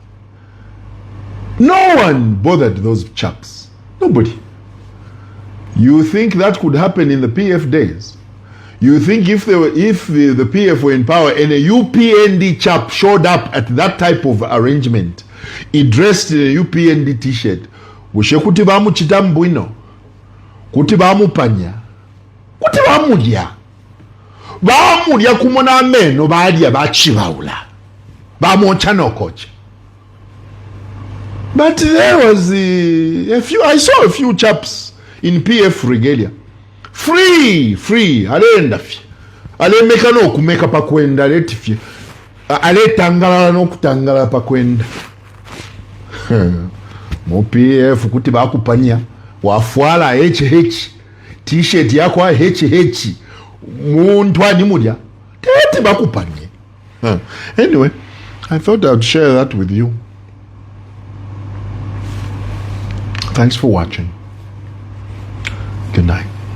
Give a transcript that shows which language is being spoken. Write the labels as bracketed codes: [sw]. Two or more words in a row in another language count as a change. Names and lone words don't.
[en] No one bothered those chaps. Nobody. You think that could happen in the PF days? You think if the PF were in power and a UPND chap showed up at that type of arrangement, he dressed in a UPND t-shirt, [bem] ushe kuti bamuchita mbwino, kuti bamupanya, kuti bamulya kumona ameno balya bachibaula, bamocha nokocha. [en] But there was I saw a few chaps in PF regalia. Free, [bem] alenda fye. Alemeka n'okumeka pakwenda leti fye. Aletangala n'okutangala pakwenda. Mu PF kuti bakupanya. Wafwala HH. T-shirt yako HH. Muntu animulya. Tete bakupanye. [en] Anyway, I thought I'd share that with you. Thanks for watching. Good night.